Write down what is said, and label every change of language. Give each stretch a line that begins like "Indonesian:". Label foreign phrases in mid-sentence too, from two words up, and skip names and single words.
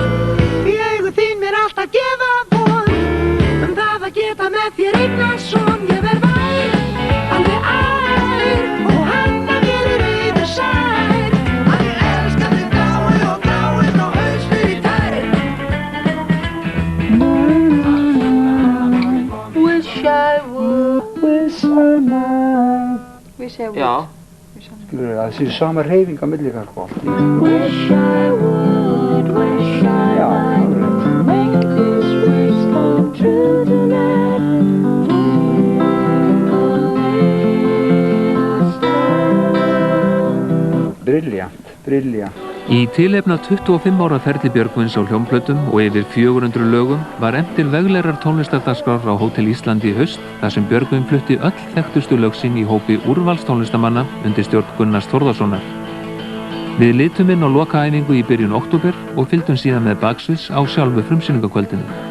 Icelandic: Í augu þín mér alltaf gefa von, það að geta með þér eignast son. Ég verð vær, alveg ær, og hanna mér yfir sær, að ég elska þig gái og gráinn og haustur í tær.
English: Wish I would, wish I might. Wish I would.
Icelandic: Já. Skilur það sé sama hreyfing á milli ykkar sko.
English: Wish I would, wish I might, make this wish come true tonight. Brilliant.
Icelandic: Í tilefni af 25 ára ferli Björgvins á hljómplötum og yfir 400 lögum var efnt til veglegrar tónlistardagskrár á Hótel Íslandi í haust þar sem Björgvin flutti öll þekktustu lög sín í hópi úrvalstónlistamanna undir stjórn Gunnars Þórðarsonar. Við litum inn á lokaæfingu í byrjun október og fylgdum síðan með baksviðs á sjálfu frumsýningakvöldinu.